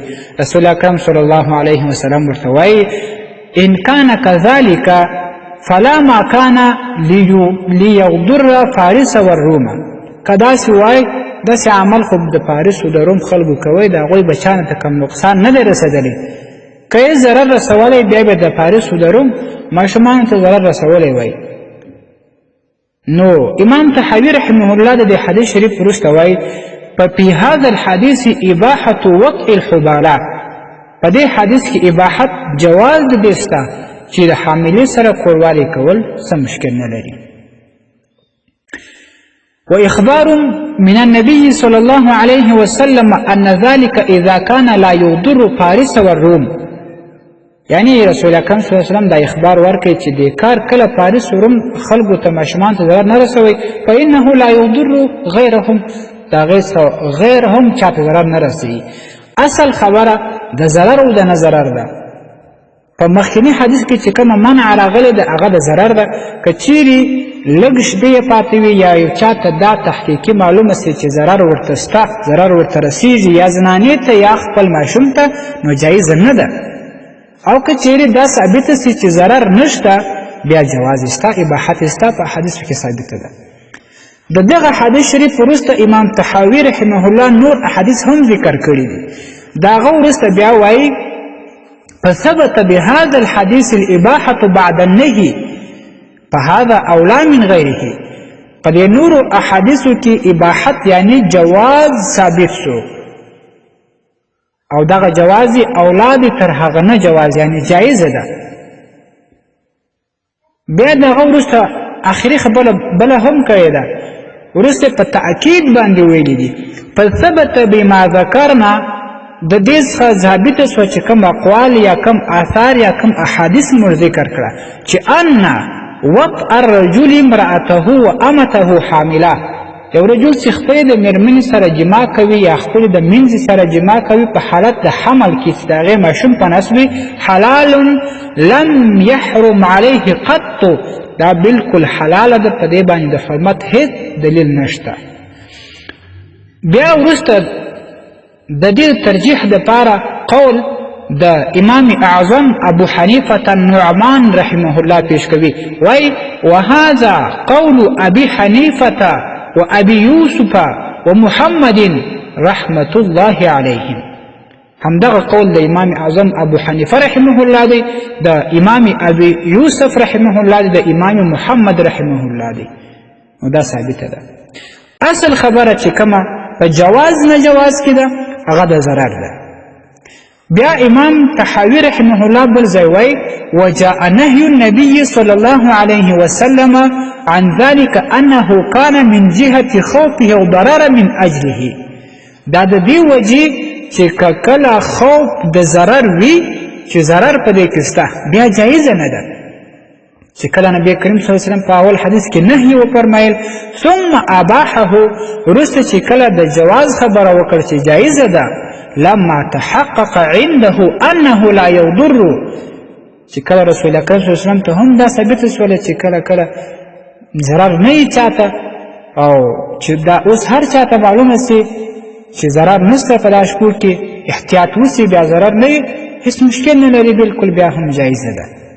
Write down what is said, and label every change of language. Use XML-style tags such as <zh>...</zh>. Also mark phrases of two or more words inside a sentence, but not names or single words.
<ps>رسول اکرم</ps> <ar>صلی الله علیه وسلم</ar> <ps>ورته وایي</ps> <ar>ان کان کذلک فلا ما کان لیغدر فارس والروم،</ar> <ps>که داسې وایي داسې عمل خو د فارس او د روم خلکو کوي، د هغوی بچیانو ته کم نقصان نه دی رسېدلی. که یې ضرر رسولی بیا به د فارس او د روم ماشومانو ته ضرر رسولی وایي. نو امام طحاوي</ps> <ar>رحمه الله</ar> <ps>د دې حدیث شریف وروسته وایي</ps> <ar>ففي هذا الحديث اباحة وطء الحبالة،</ar> <ps>په دې حدیث کې اباحت جواز د دې شته چې د حاملې سره کوروالی کول څه مشکل نه لري.</ps> <ar>واخبار من النبي صلى الله عليه وسلم ان ذلك اذا كان لا يضر فارس والروم،</ar> <ps>یعنی رسول اکرم</ps> <ar>صلی الله علیه وسلم</ar> <ps>دا اخبار ورکړي چې د کار کله فارس و روم خلکو ته ماشومان ته ضرر نه رسوي،</ps> <ar>فانه لا يضر غیرهم،</ar> <ps>دا غیرهم چاته ضرر نه رسوي. اصل خبره د ضرر او د نه ضرر ده. په مخکینی حدیث کې چې کومه منع راغلی ده هغه د ضرر ده. که چیرې لږ شپې پاتې وي یا یو چاته دا تحقیقي معلومه سي چې ضرر ورته شته، ضرر ورته رسېږي یا زنانې ته یا خپل ماشوم ته، نو جایزه نه ده. او که چیرې دا ثابته سي چې ضرر نشته بیا جواز شته، اباحت شته، په حدیث کې ثابته ده. د دغه حدیث شریف وروسته امام طحاوي</ps> <ar>رحمه الله</ar> <ps>نور احادیث هم ذکر کړي دي. د هغه وروسته بیا وایي</ps> <ar>فثبت بهذا الحديث الاباحة بعد النهي فهذا اولى من غیره.</ar> <ps>په دې نورو احادیثو کې اباحت یعنی جواز ثابت شو، او دغه جوازی اولاد تر هغه نه جواز یعنی جایزه ده. بیا دغه وروسته آخري خبره بله هم کړې ده، وروسته په تأکید باندې ویلي دي</ps> <ar>فثبت بما ذکرنا</ar> <ps>د دې څخه ثابته شوه چې کوم اقوال یا کوم آثار یا کوم احادیث موږ ذکر کړه چې</ps> <ar>ان وطء الرجل امرأته وامته حامله</ar> <ps>یو رجل چې خپلې د مېرمنې سره جما کوي یا خپلې د منځې سره جما کوي په حالت د حمل کې چې د هغې ماشوم په نس وي</ps> <ar>حلال لم يحرم عليه قط</ar> <ps>دا بالکل حلاله ده په دې باندې د حرمت هیڅ دلیل نشته بیا وروسته د دې ترجیح دپاره قول د امام اعظم ابو حنیفة النعمان</ps> <ar>رحمه الله</ar> <ps>پیش کوي وای</ps> <ar>وهذا قول ابي حنیفة وابي يوسف ومحمد رحمة الله عليهم</ar> <ps>همدغه قول د امام اعظم ابو حنیفه</ps> <ar>رحمه الله</ar> <ps>دی د امام ابي يوسف</ps> <ar>رحمه الله</ar> <ps>دی د امام محمد رحمه الله دی نو دا ثابته ده اصل خبره چې کومه په جواز نه جواز کې ده هغه د ضرر ده بیا امام طحاوي</ps> <ar>رحمه الله</ar> <ps>بل ځای وایي</ps> <ar>وجاء نهي النبي صلى الله عليه وسلم عن ذلك انه كان من جهة خوفه وضرر من اجله</ar> <ps>دا د دې وجې چې کله خوف د ضرر وي چې ضرر په دې کې شته بیا جایزه نه ده چې کله نبی کریم</ps> <ar>صلی الله علیه وسلم</ar> <ps>په اول حدیث کې نهي وفرمایل</ps> <ar>ثم اباحه</ar> <ps>وروسته چې کله د جواز خبره وکړه چې جایزه ده</ps> <ar>لما تحقق عنده انه لا يضر</ar> <ps>چې کله رسول اکرم</ps> <ar>صلی الله علیه وسلم</ar> <ps>ته هم دا ثابت شوله چې کله کله ضرر نه یې چاته او چې دا اوس هر چاته معلومه سي چې ضرر نشته په دا شپو کې احتیاط وسي بیا ضرر نه وي هېڅ مشکل نه لري بالکل بیا هم جایزه ده</ps>